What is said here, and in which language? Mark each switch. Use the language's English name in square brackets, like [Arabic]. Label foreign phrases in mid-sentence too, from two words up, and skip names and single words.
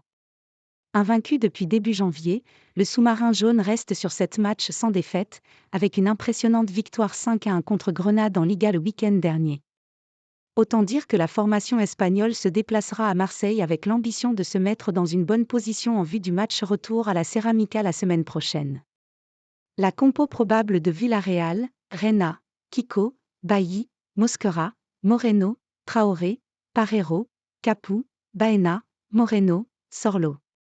[French] Invaincu depuis début janvier, le sous-marin jaune reste sur 7 matchs sans défaite, avec une impressionnante victoire 5-1 contre Grenade en Liga le week-end dernier. Autant dire que la formation espagnole se déplacera à Marseille avec l'ambition de se mettre dans une bonne position en vue du match retour à la Ceramica la semaine prochaine. La compo probable de Villarreal, Reina, Kiko, Bailly, Mosquera, Moreno, Traoré, Parreiro, Capoue, Baena, Moreno, Sorlo.